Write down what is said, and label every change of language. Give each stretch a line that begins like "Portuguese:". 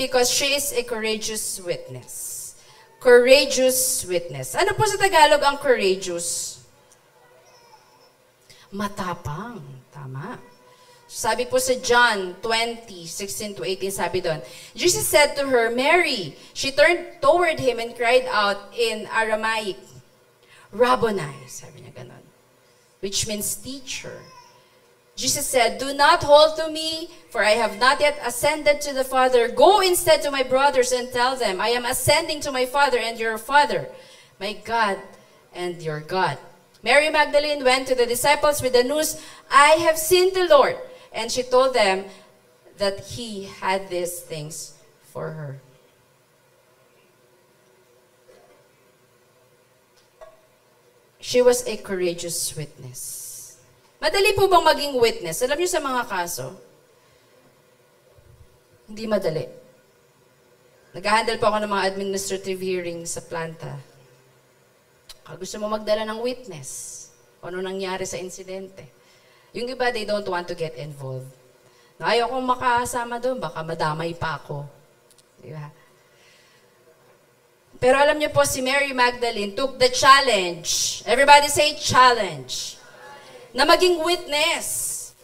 English: Because she is a courageous witness. Courageous witness.
Filipino: Ano po sa Tagalog ang courageous? Matapang. Tama. Sabi po sa John 20:16-18, sabi doon,
English: Jesus said to her, Mary. She turned toward him and cried out in Aramaic, Rabboni,
Filipino: sabi niya ganon,
English: which means teacher. Jesus said, do not hold to me, for I have not yet ascended to the Father. Go instead to my brothers and tell them, I am ascending to my Father and your Father, my God and your God. Mary Magdalene went to the disciples with the news, I have seen the Lord. And she told them that he had these things for her. She was a courageous witness.
Filipino: Madali po bang maging witness? Alam niyo sa mga kaso, hindi madali. Nag-handle po ako ng mga administrative hearings sa planta. Kung gusto mo magdala ng witness, ano nangyari sa insidente.
English: Yung iba, they don't want to get involved.
Filipino: Ayaw kong makasama doon, baka madamay pa ako. Diba? Pero alam niyo po, si Mary Magdalene
English: took the challenge. Everybody say challenge.
Filipino: Na maging witness.